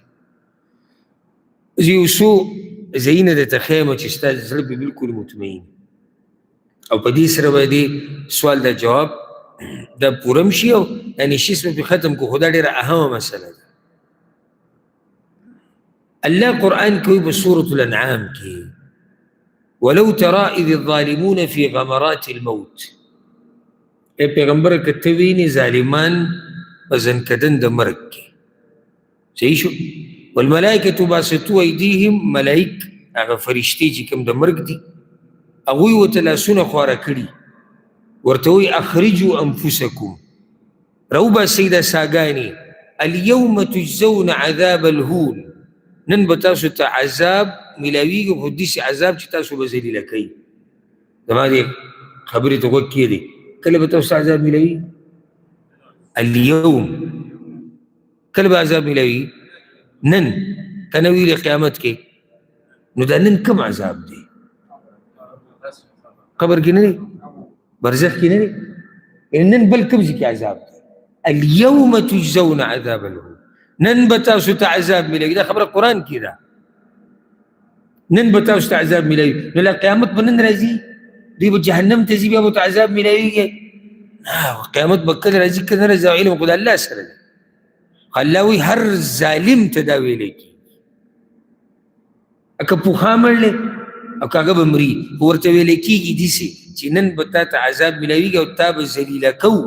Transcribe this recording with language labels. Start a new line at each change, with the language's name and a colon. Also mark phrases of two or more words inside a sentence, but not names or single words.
Pashto: زه یو څو ځایونه درته ښیم چې ستا زړه به بلکل مطمئن، او په دې سره به دې سوال دا جواب دا پوره هم شي، او یعنې شیس به پرې ختم کړو. خو دا ډېره اهمه مسله ده. الله قرآن کوي په سورة الانعام کې
Arabic: ولو ترى اذ الظالمون في غمرات الموت.
Pashto: ای پیغمبر که ته وینې ظالمان په زنکدن د مرګ کې. صحیح شو؟
Arabic: والملائکة باسطو ایدیهم،
Pashto: ملائک هغه فرشتې چې کوم د مرګ دي هغوی ورته لاسونه خواره کړي، ورته وایي
Arabic: اخرجوا انفسکم،
Pashto: راوباسئ دا ساګانې،
Arabic: اليوم تجزون عذاب الهون،
Pashto: نن به تاسو ته عذاب میلاویږي، خو داسې عذاب چې تاسو به ذلیله کوي. زما دې خبرې ته غوږ کښېږدئ، کله به تاسو ته عذاب میلاویږي؟ اليوم کله به عذاب میلاویږي؟ نن که نه ویلې قیامت کې، نو دا نن کوم عذاب دی؟ قبر کې نه دی؟ برزخ کې نه دی؟ نن بل کوم ځای کې عذاب دی؟
Arabic: اليوم تجزون عذاب الهون،
Pashto: نن به تاسو ته عذاب میلاوي. دا خبره قرآن کې ده، نن به تاسو ته عذاب میلاوي. نو لا قیامت به نن راځي؟ دوی به جهنم ته ځي بیا به ته عذاب میلاویږي؟ نه، قیامت به کله راځي کله نه راځي، علم خو د الله سره دی. الله وایي هر ظالم ته دا ویلی کېږي، که پوخا مړلی او که هغه به مري، خو ورته ویلی کېږي داسې چې نن به تا ته عذاب میلاویږي او تا به ذلیله کوو.